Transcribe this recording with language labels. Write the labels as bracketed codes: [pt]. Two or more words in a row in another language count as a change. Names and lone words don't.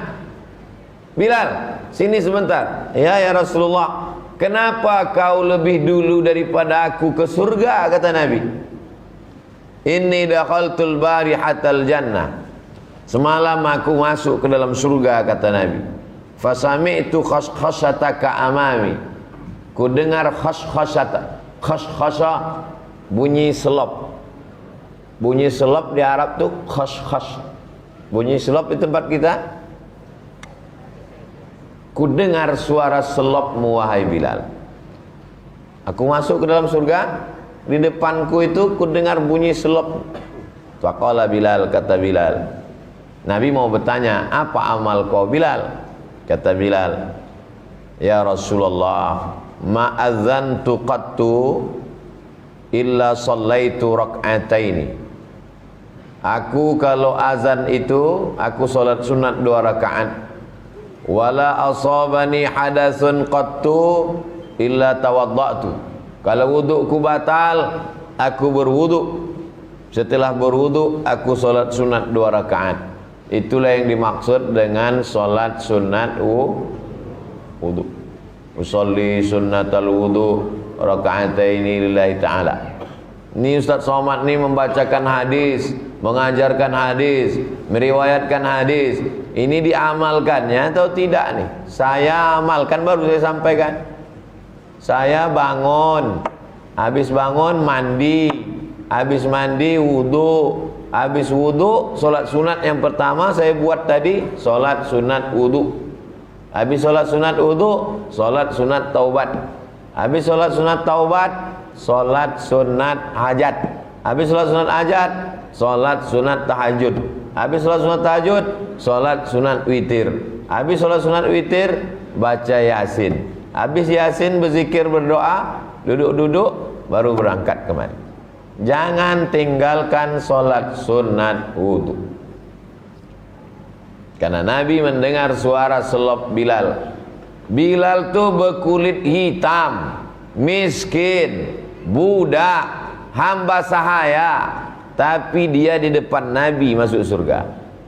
[id] Bilal, sini sebentar. [ar] يا رسول الله, [id] kenapa kau lebih dulu daripada aku ke surga, kata Nabi. [ar] إني دخلت البارحة الجنة. [id] Semalam aku masuk ke dalam surga, kata Nabi. [ar] فسمعت خشخشتك أمامي. [id] Ku dengar khashkhasha, bunyi selop. Bunyi selop di Arab tuh khashkhash. Bunyi selop di tempat kita. Ku dengar suara selopmu wahai Bilal. Aku masuk ke dalam surga, di depanku itu ku dengar bunyi selop. Faqala Bilal, kata Bilal. Nabi mau bertanya, apa amal kau Bilal? [ar] Kata Bilal, يا رسول الله ما أذنت قط إلا صليت ركعتين. [id] Aku kalau azan itu, aku solat sunat 2 rakaat. [ar] ولا أصابني حدث قط إلا توضأت. [id] Kalau wudukku batal, aku berwuduk. Setelah berwuduk, aku solat sunat 2 rakaat. Itulah yang dimaksud dengan solat sunat wuduk. [ar] أصلي سنة الوضوء ركعتين لله تعالى. [id] Ini Ustaz Somad ini membacakan hadis, mengajarkan hadis, meriwayatkan hadis. Ini diamalkannya atau tidak nih? Saya amalkan, baru saya sampaikan. Saya bangun, habis bangun mandi, habis mandi wudu, habis wudu solat sunat yang pertama saya buat tadi, solat sunat wudu. Habis solat sunat wudu, solat sunat taubat. Habis solat sunat taubat, solat sunat hajat. Habis solat sunat hajat, solat sunat tahajud. Habis solat sunat tahajud, solat sunat witir. Habis solat sunat witir, baca Yasin. Habis Yasin berzikir, berdoa, duduk-duduk, baru berangkat kemari. Jangan tinggalkan solat sunat wudu. Karena Nabi mendengar suara selop Bilal. Bilal tuh berkulit hitam, miskin, budak, hamba sahaya, tapi dia di depan Nabi masuk surga.